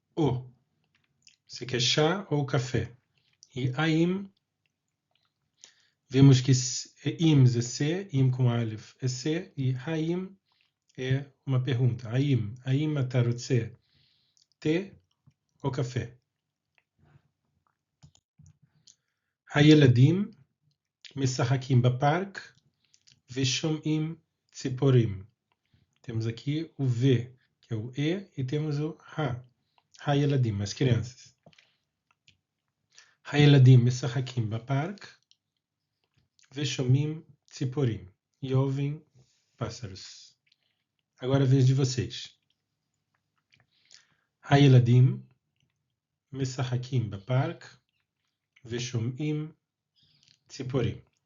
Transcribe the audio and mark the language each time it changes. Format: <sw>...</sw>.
<pt>O. Você quer chá ou café? E haim, vemos que im é C, im com alif é C, e haim é uma pergunta.</pt> <he>Aim אתה רוצה té</he> <pt>ou café?</pt> <he>הילדים משחקים בפארק ושומעים ציפורים.</he> <pt>Temos aqui o V, que é o e temos o הילדים, as crianças.</pt> <he>הילדים משחקים בפארק ושומעים ציפורים.</he> <pt>E ouvem pássaros. Agora é a vez de vocês.</pt> <he>הילדים משחקים בפארק ושומעים ציפורים.</he>